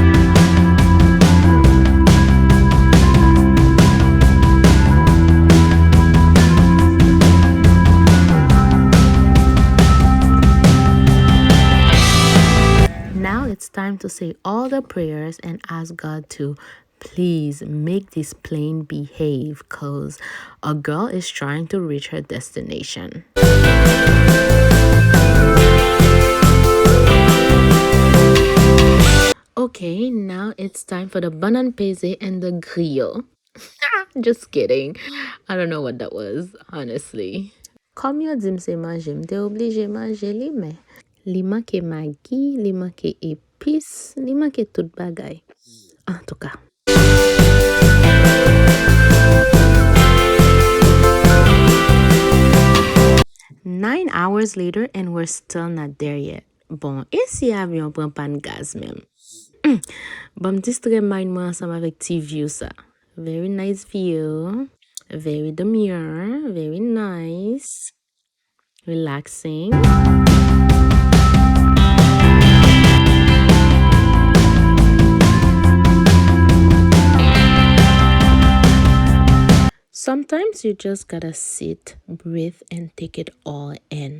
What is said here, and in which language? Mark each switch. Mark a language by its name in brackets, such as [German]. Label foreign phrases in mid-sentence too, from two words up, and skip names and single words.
[English] Now it's time to say all the prayers and ask God to please make this plane behave because a girl is trying to reach her destination. Okay, now it's time for the [Haitian Creole] banan peze [English] and the griot. Just kidding. I don't know what that was, honestly. [Haitian Creole] Comme yo di mse manje, mte oblige manje li men. Li manke magi, li manke epis, li manke tout bagay. En tout cas. [English] 9 hours later and we're still not there yet. [Haitian Creole] Bon, e si avyon pran pan gaz men? Bon, distre mind mwen ansam avek ti view sa. [English] Very nice view. Very demure. Very nice. Relaxing. Sometimes you just gotta sit, breathe, and take it all in.